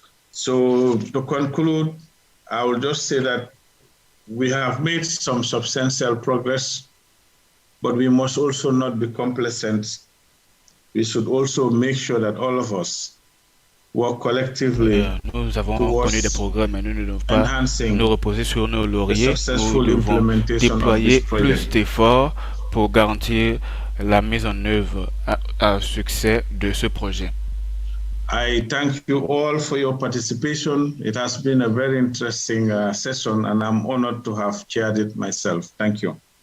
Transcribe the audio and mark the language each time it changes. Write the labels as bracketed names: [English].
[English] So to conclude, I will just say that we have made some substantial progress, but we must also not be complacent. We should also make sure that all of us work collectively. [French] Nous avons connu des progrès, mais nous ne devons pas nous reposer sur nos lauriers. Nous devons déployer plus d'efforts pour garantir la mise en œuvre à succès de ce projet. [English] I thank you all for your participation. It has been a very interesting session, and I'm honored to have chaired it myself. Thank you.